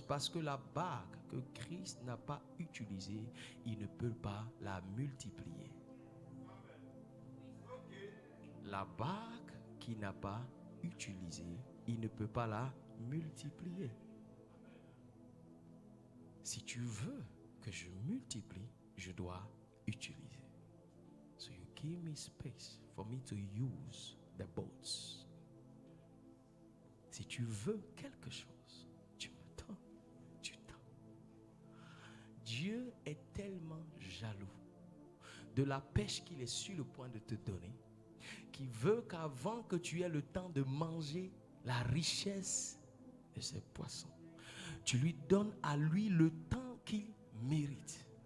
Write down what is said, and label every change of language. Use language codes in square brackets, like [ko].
[fr] Parce que la barque que Christ n'a pas utilisée, il ne peut pas la multiplier. La barque qui n'a pas utilisé, il ne peut pas la multiplier. Si tu veux que je multiplie, je dois utiliser. [en] So you give me space for me to use the boats. [fr] Si tu veux quelque chose, tu me donnes du temps. Dieu est tellement jaloux de la pêche qu'il est sur le point de te donner, qui veut qu'avant que tu aies le temps de manger la richesse de ces poissons, tu lui donnes à lui le temps qu'il mérite.